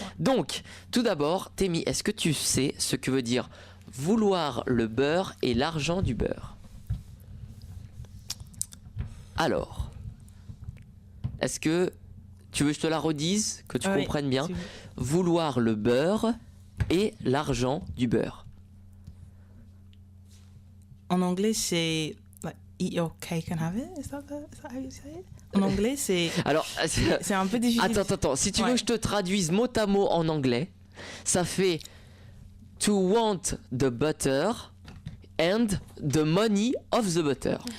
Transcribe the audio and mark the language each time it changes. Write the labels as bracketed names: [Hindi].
[French] Donc, tout d'abord, Témi, est-ce que tu sais ce que veut dire vouloir le beurre et l'argent du beurre? Alors, est-ce que tu veux que je te la redise, que tu Oui, comprennes bien? tu- Vouloir le beurre et l'argent du beurre. En anglais, c'est [English] like, eat your cake and have it. Is that how you say it? [French] En anglais, c'est Alors, c'est un peu difficile. attends. Si tu veux Ouais. que je te traduise mot à mot en anglais, ça fait [English] to want the butter [French] and the money of the butter.